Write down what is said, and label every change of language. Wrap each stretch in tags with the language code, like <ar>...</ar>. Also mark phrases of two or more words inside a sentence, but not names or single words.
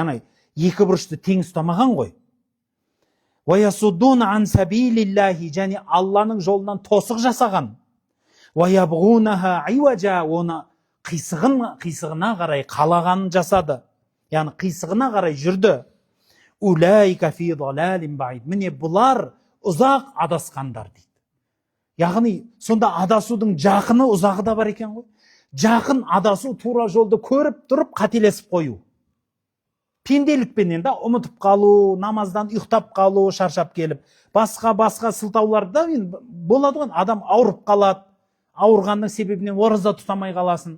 <kk>Ана екі бұрышты тең ұстамаған ғой.</kk> <ar>ويصدون عن سبيل الله,</ar> <kk>және Алланың жолынан тосық жасаған.</kk> <ar>ويبغونها عوجا,</ar> <kk>оны қисығына қарай қалағанын жасады. Яғни қисығына қарай жүрді.</kk> <ar>أولئك في ضلال بعيد.</ar> <kk>Міне бұлар ұзақ адасқандар дейді. Яғни сонда адасудың жақыны ұзағы да бар екен ғой. Жақын адасу тура жолды көріп тұрып қателесіп қою. Пенделікпенен да ұмытып қалу, намаздан ұйықтап қалу, шаршап келіп, басқа сылтауларда болады ғой, адам ауырып қалады, ауырғанның себебінен ораза тұтамай қаласын.</kk>